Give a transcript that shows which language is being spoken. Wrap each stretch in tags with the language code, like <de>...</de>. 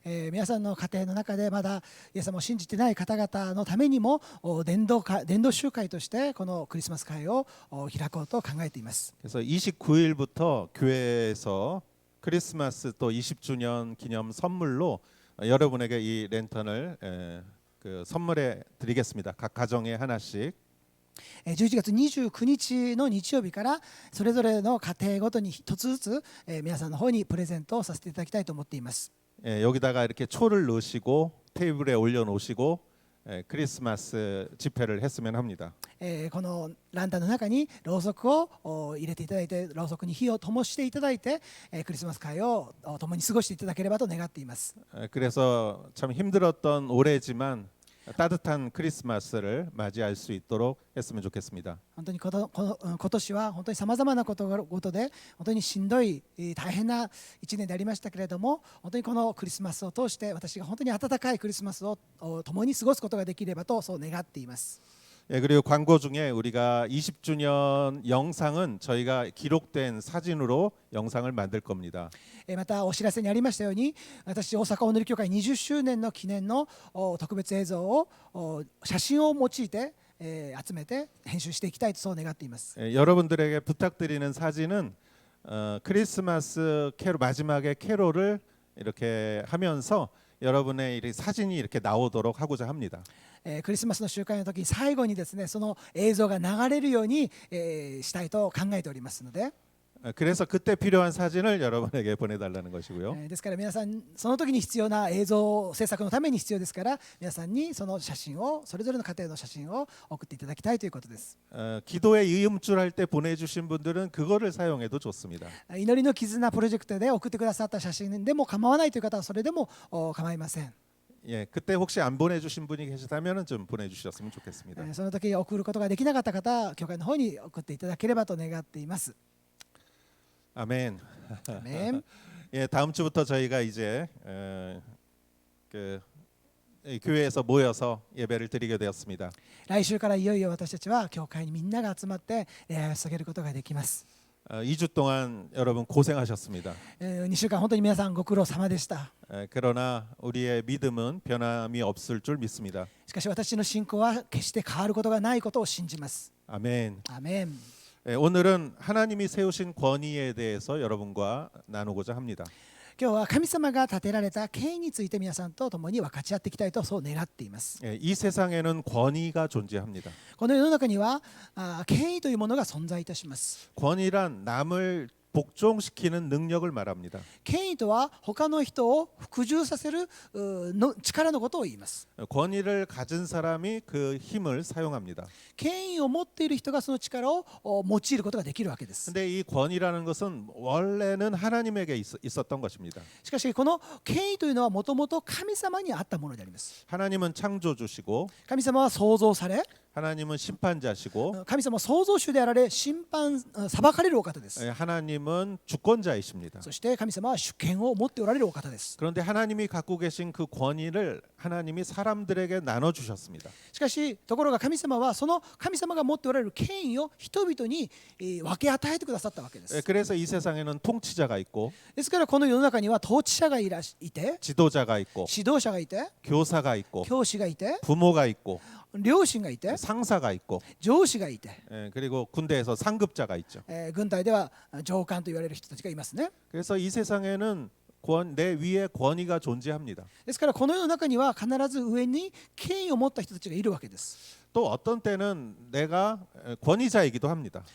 <ja>皆さんの家庭の中でまだイエス様を信じてない方々のためにも伝道集会としてこのクリスマス会を開こうと考えています。</ja> <ko>그래서 29일부터 교회에서 크리스마스 또 20주년 기념 선물로 여러분에게 이 랜턴을 선물해 드리겠습니다. 각 가정에 하나씩.</ko> <ja>11月29日の日曜日からそれぞれの家庭ごとに一つずつ皆さんの方にプレゼントをさせていただきたいと思っています。</ja> <ko>여기다가 이렇게 초를 넣으시고 테이블에 올려놓으시고 크리스마스 집회를 했으면 합니다.</ko> <ja>このランタンの中にろうそくを入れていただいてろうそくに火を灯していただいてクリスマス会を共に過ごしていただければと願っています。</ja> <ko>그래서 참 힘들었던 올해지만 따뜻한 크리스마스를 맞이할 수 있도록 했으면 좋겠습니다.</ko> <ja>本当に今年は本当にさまざまなことで本当にしんどい大変な1年でありましたけれども、本当にこのクリスマスを通して私が本当に温かいクリスマスを共に過ごすことができればとそう願っています。</ja> <ko>예, 그리고 광고 중에 우리가 20주년 영상은 저희가 기록된 사진으로 영상을 만들 겁니다.</ko> <ja>またお知らせにありましたように、私大阪おのり教会20周年の記念の特別映像を写真を用いて集めて編集していきたいとそう願っています。</ja> <ko>예, 여러분들에게 부탁드리는 사진은 크리스마스 캐롤 마지막에 캐롤을 이렇게 하면서 여러분의 사진이 이렇게 나오도록 하고자 합니다.</ko> <ja>クリスマスの集会の時に最後にですねその映像が流れるようにしたいと考えておりますので、</ja> <ko>그래서 그때 필요한 사진을 여러분에게 보내달라는 것이고요.</ko> <ja>ですから皆さんその時に必要な映像制作のために必要ですから皆さんにその写真をそれぞれの家庭の写真を送っていただきたいということです。</ja> <ko>기도의 이음줄 할 때 보내주신 분들은 그거를 사용해도 좋습니다.</ko> <ja>祈りの絆プロジェクトで送ってくださった写真でも構わないという方はそれでも構いません。</ja> <ko>예, 그때 혹시 안 보내주신 분이 계시다면은 좀 보내주셨으면 좋겠습니다.</ko> <ja>その時送ることができなかった方、教会の方に送っていただければと願っています。</ja> <ko>아멘.</ko> <ja>アメン。</ja> <ko>예, 다음 주부터 저희가 이제 그 교회에서 모여서 예배를 드리게 되었습니다.</ko> <ja>来週からいよいよ私たちは教会にみんなが集まって礼拝を捧げることができます。</ja> <ko>2주 동안 여러분 고생하셨습니다.</ko> <ja>2週間本当に皆さんご苦労様でした。</ja> <ko>그러나 우리의 믿음은 변함이 없을 줄 믿습니다.</ko> <ja>しかし私の信仰は決して変わることがないことを信じます。</ja> <ko>아멘.</ko> <ja>アメン。</ja> <ko>오늘은 하나님이 세우신 권위에 대해서 여러분과 나누고자 합니다.</ko> <ja>今日は神様が立てられた権威について皆さんと共に分かち合っていきたいとそう願っています。</ja> <ko>이 세상에는 권위가 존재합니다.</ko> <ja>この世の中には権威というものが存在いたします。</ja> <ko>권위란 남을 복종시키는 능력을 말합니다.</ko> <ja>権威とは他の人を服従させる力のことを言います。</ja> <ko>권위를 가진 사람이 그 힘을 사용합니다.</ko> <ja>権威を持っている人がその力を用いることができるわけです。</ja> <ko>근데 이 권위라는 것은 원래는 하나님에게 있었던 것입니다.</ko> <ja>しかしこの権威というのはもともと神様にあったものであります。</ja> <ko>하나님은 창조주시고</ko> <ja>神様は創造され、</ja> <ko>하나님은 심판자시고</ko> <ja>神様は創造主であられ審判裁かれるお方です。</ja> <ko>하나님은 주권자이십니다.</ko> <ja>そして神様は主権を持っておられるお方です。</ja> <ko>그런데 하나님이 갖고 계신 그 권위를 하나님이 사람들에게 나눠 주셨습니다.</ko> <ja>しかしところが神様はその神様が持っておられる権威を人々に分け与えてくださったわけです。</ja> <ko>그래서 이 세상에는 통치자가 있고</ko> <ja>ですからこの世の中には統治者がいて、</ja> <ko>지도자가 있고</ko> <ja>指導者がいて、</ja> <ko>교사가 있고</ko> <ja>教師がいて、</ja> <ko>부모가 있고</ko> <ja>両親がいて、</ja> <ko>상사가 있고</ko> <ja>上司がいて、</ja> <ko>그리고 군대에서 상급자가 있죠.</ko> <ja>軍隊では上官と言われる人たちがいますね。</ja> <ko>그래서 이 세상에는 내 위에 권위가 존재합니다.</ko> <ja>ですからこの世の中には必ず上に権威を持った人たちがいるわけです。</ja> <ko>또 어떤 때는 내가 권위자이기도 합니다.</ko>